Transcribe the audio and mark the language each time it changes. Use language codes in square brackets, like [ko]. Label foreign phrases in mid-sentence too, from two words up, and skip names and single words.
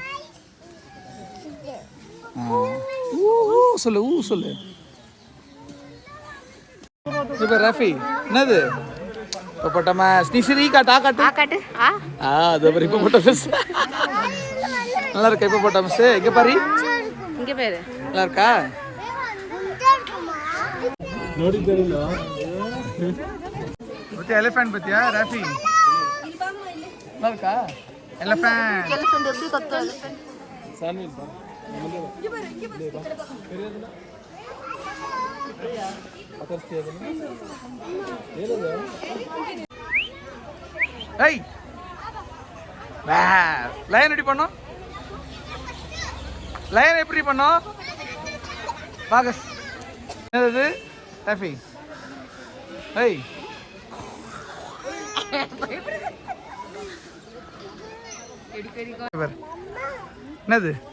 [ta] சொல்லு இப்ப ராஃபி என்னது ஹிப்போபொட்டமஸ் நீ சரி காட்டு அது ஒரு ஹிப்போபொட்டமஸ் நல்லா இருக்கா ஹிப்போபொட்டமஸ் இங்க பாரு இங்க பாரு நல்லா இருக்கா [kn] ನೋಡಿದ್ದೀರಿಲ್ಲ ಮತ್ತೆ ಎಲಿಫೆಂಟ್ ಬತ್ತಿಯಾ ರಾಫಿ [ta] நல்லா இருக்கா [kn] ಎಲಿಫೆಂಟ್ [ta] எப்படி கத்தும் ಸಾನ್ವಿ ஏய் லயன் எப்படி பண்ணோம் லயன் எப்படி பண்ணோம் பாகஸ் என்னது ராஃபி ஏய் என்னது